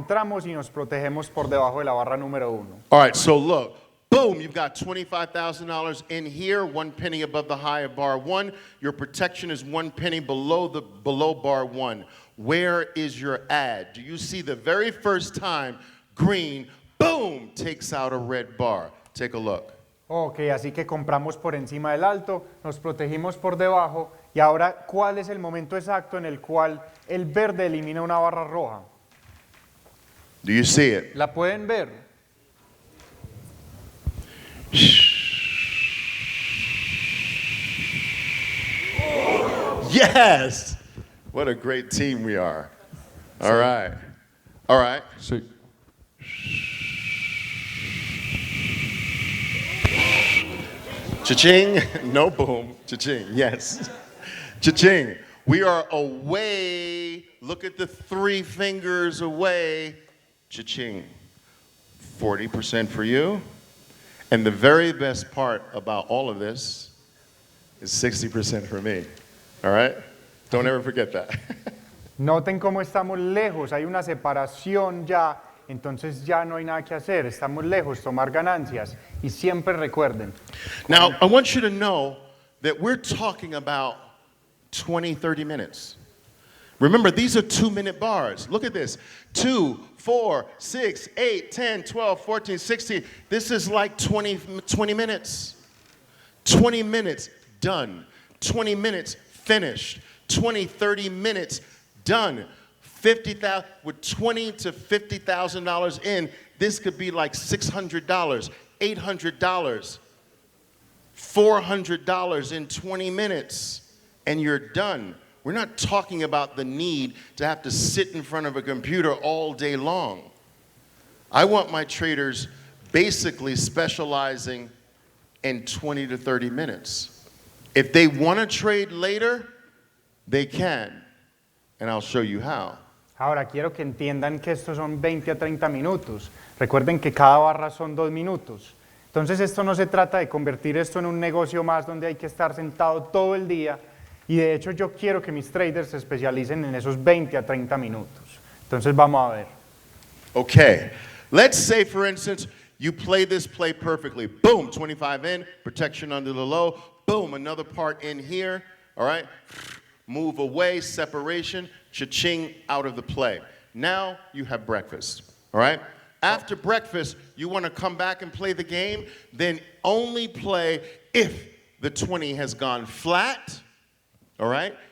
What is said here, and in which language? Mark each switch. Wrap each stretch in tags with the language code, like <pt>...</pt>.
<es>Entramos y nos protegemos por debajo de la barra número 1.</es> <en>All right, so look, boom, you've got $25,000 in here, 1 penny above the high of bar 1. Your protection is 1 penny below bar 1. Where is your add? Do you see the very first time green, boom, takes out a red bar? Take a look.</en> <es>Ok, así que compramos por encima del alto, nos protegimos por debajo y ahora, ¿cuál es el momento exacto en el cual el verde elimina una barra roja?</es> <en>Do you see it?</en> <es>¿La pueden ver?</es> <en>Yes! What a great team we are. All right. All right.</en> <es>Sí.</es> <en>Cha-ching. No boom. Cha-ching. Yes. Cha-ching. We are away. Look at the 3 fingers away. Cha-ching. 40% for you. And the very best part about all of this is 60% for me. All right? Don't ever forget that.</en> <es>Noten cómo estamos lejos, hay una separación ya, entonces ya no hay nada que hacer, estamos lejos, tomar ganancias. Y siempre recuerden.</es> <en>Now, I want you to know that we're talking about 20, 30 minutes. Remember, these are 2-minute bars. Look at this. 2, 4, 6, 8, 10, 12, 14, 16. This is like 20 minutes. 20 minutes, done. 20 minutes, finished. 20, 30 minutes, done. 50,000 with $20,000 to $50,000 in. This could be like $600, $800, $400 in 20 minutes, and you're done. We're not talking about the need to have to sit in front of a computer all day long. I want my traders basically specializing in 20 to 30 minutes. If they want to trade later, they can, and I'll show you how.</en> <es>Ahora quiero que entiendan que estos son 20 a 30 minutos. Recuerden que cada barra son 2 minutos. Entonces esto no se trata de convertir esto en un negocio más donde hay que estar sentado todo el día, y de hecho yo quiero que mis traders se especialicen en esos 20 a 30 minutos. Entonces vamos a ver.</es> <en>Okay, let's say for instance, you play this play perfectly. Boom, 25 in, protection under the low. Boom, another part in here, all right? Move away, separation, cha-ching, out of the play. Now you have breakfast, all right? After breakfast, you want to come back and play the game, then only play if the 20 has gone flat, all right?</en>